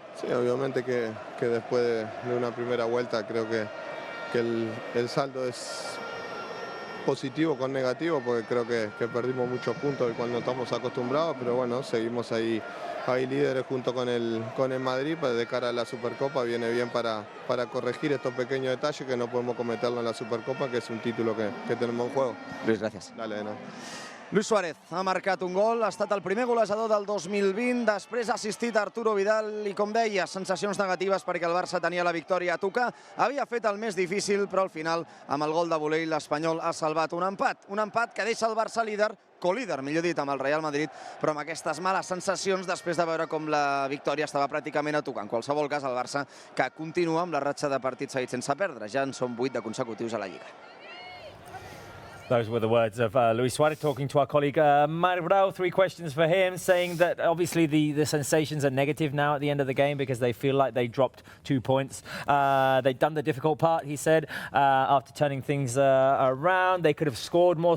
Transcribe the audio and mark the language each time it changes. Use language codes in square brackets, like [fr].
[es] Sí, obviamente que después de una primera vuelta creo que el saldo es positivo con negativo porque creo que perdimos muchos puntos del cual no estamos acostumbrados, pero bueno, seguimos ahí líderes junto con el Madrid, pues de cara a la Supercopa viene bien para corregir estos pequeños detalles que no podemos cometerlo en la Supercopa, que es un título que tenemos en juego. [ca] Luis, gràcies. [es] Dale, no. [ca] Luis Suárez ha marcat un gol, ha estat el primer golejador del 2020, després ha assistit Arturo Vidal i, com deia, sensacions negatives perquè el Barça tenia la victòria a tocar. Havia fet el més difícil, però al final, amb el gol de voler, l'Espanyol ha salvat un empat. Un empat que deixa el Barça líder, co-líder, millor dit, amb el Real Madrid, però amb aquestes males sensacions després de veure com la victòria estava pràcticament a tocar. En qualsevol cas, el Barça que continua amb la ratxa de partits seguits sense perdre. Ja en són 8 de consecutius a la Lliga. [en] Those were the words of Luis Suarez talking to our colleague Marbrao. 3 questions for him, saying that obviously the sensations are negative now at the end of the game because they feel like they dropped 2 points. They'd done the difficult part, he said, after turning things around. They could have scored more.